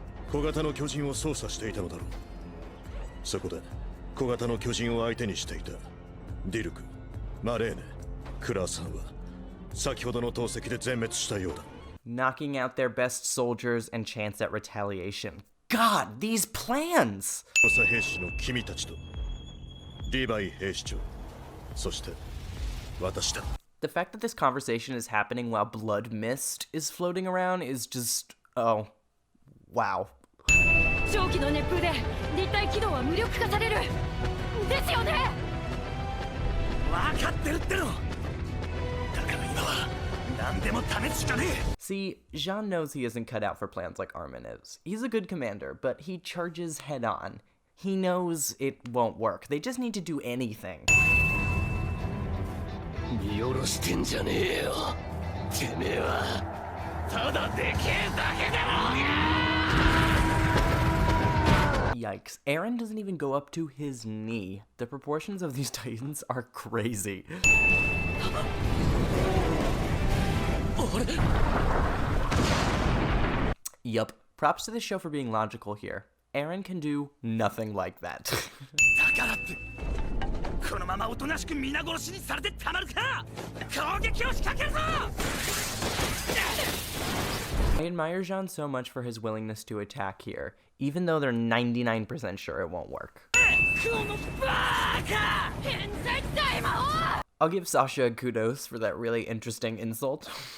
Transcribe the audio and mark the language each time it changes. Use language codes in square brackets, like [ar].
[ja] 小型の巨人を操作していたのだろう。そこで小型の巨人を相手にしていたディルク、マレーネ、クラーさんは先ほどの投石で全滅したようだ。 [en] Knocking out their best soldiers and chance at retaliation. God, these plans! [ja] 補佐兵士の君たちとリヴァイ兵士長、そして私だ。 [en] The fact that this conversation is happening while blood mist is floating around is just, oh, wow. [ja] 蒸気の熱風で立体軌道はは無力化されるですよね。分かってるっての。だから今は何でも試すしかねえ。 [en] See, Jean knows he isn't cut out for plans like Armin is. He's a good commander, but he charges head on. He knows it won't work. They just need to do anything. [ja] 見下ろしてんじゃねえよ。てめえはただでけえだけだろうが。 [en] Yikes. Eren doesn't even go up to his knee. The proportions of these titans are crazy. Yup. Props to the show for being logical here. Eren can do nothing like that. [ja] だからってこのままおとなしく皆殺しにされてたまるか。攻撃を仕掛けるぞ。 [en] I admire Jean so much for his willingness to attack here, even though they're 99% sure it won't work. [ja] このバカ。偏在大魔王。 [en] I'll give Sasha kudos for that really interesting insult.